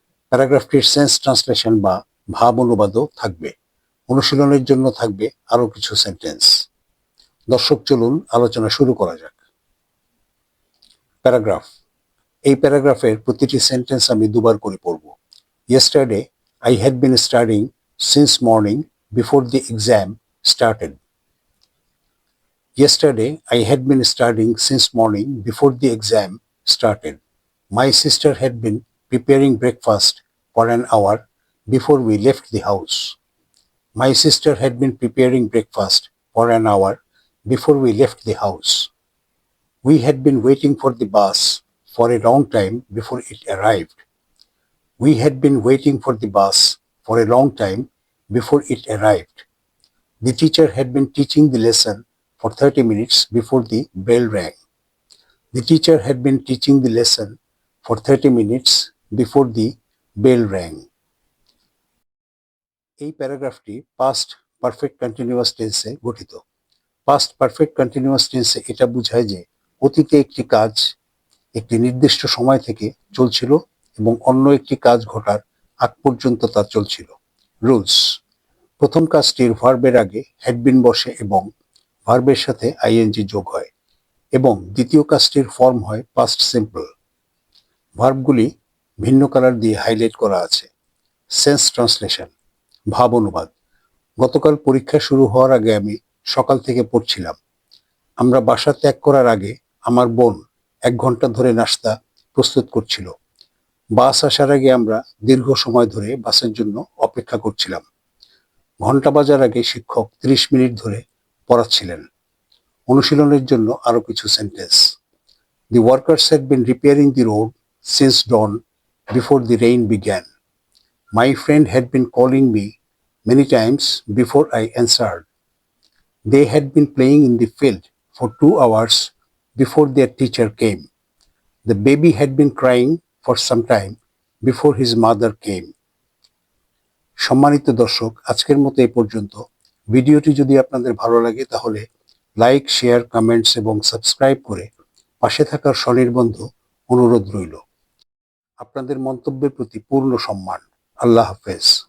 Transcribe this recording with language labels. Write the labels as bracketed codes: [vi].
[bn] প্যারাগ্রাফটির sense translation বা ভাব অনুবাদও থাকবে। অনুশীলনের জন্য থাকবে আরও কিছু সেন্টেন্স। দর্শক, চলুন আলোচনা শুরু করা যাক। প্যারাগ্রাফ। এই প্যারাগ্রাফের প্রতিটি সেন্টেন্স আমি দুবার করে পড়ব। [en] Yesterday, I had been studying since morning before the exam started. Yesterday, I had been studying since morning before the exam started. My sister had been preparing breakfast for an hour before we left the house. My sister had been preparing breakfast for an hour before we left the house. We had been waiting for the bus for a long time before it arrived. We had been waiting for the bus for a long time before it arrived. The teacher had been teaching the lesson for 30 minutes before the bell rang. The teacher had been teaching the lesson for 30 minutes before the bell rang. [bn] এই প্যারাগ্রাফটি past perfect continuous টেন্সে গঠিত। Past perfect continuous টেন্সে এটা বোঝায় যে অতীতে একটি কাজ একটি নির্দিষ্ট সময় থেকে চলছিল এবং অন্য একটি কাজ ঘটার আগ পর্যন্ত তা চলছিল। রুলস। প্রথম কাজটির ভার্বের আগে হ্যাড বিন বসে এবং ভার্বের সাথে আইএনজি যোগ হয় এবং দ্বিতীয় কাজটির ফর্ম হয় পাস্ট সিম্পল। ভার্বগুলি ভিন্ন কালার দিয়ে হাইলাইট করা আছে। সেন্স ট্রান্সলেশন, ভাব অনুবাদ। গতকাল পরীক্ষা শুরু হওয়ার আগে আমি সকাল থেকে পড়ছিলাম। আমরা বাসা ত্যাগ করার আগে আমার বোন 1 ঘন্টা ধরে নাস্তা প্রস্তুত করছিল। বাস আসার আগে আমরা দীর্ঘ সময় ধরে বাসের জন্য অপেক্ষা করছিলাম। ঘন্টা বাজার আগে শিক্ষক 30 মিনিট ধরে পড়াচ্ছিলেন। অনুশীলনের জন্য আরো কিছু sentence. [en] The workers had been repairing the road since dawn before the rain began. My friend had been calling me many times before I answered. They had been playing in the field for 2 hours before their teacher came. The baby had been crying for some time before his mother came. [bn] সম্মানিত দর্শক, আজকের মতো এই পর্যন্ত। ভিডিওটি যদি আপনাদের ভালো লাগে তাহলে লাইক, শেয়ার, কমেন্টস এবং সাবস্ক্রাইব করে পাশে থাকার স্বনির্বন্ধ অনুরোধ রইল। আপনাদের মন্তব্যের প্রতি পূর্ণ সম্মান। আল্লাহ হাফেজ।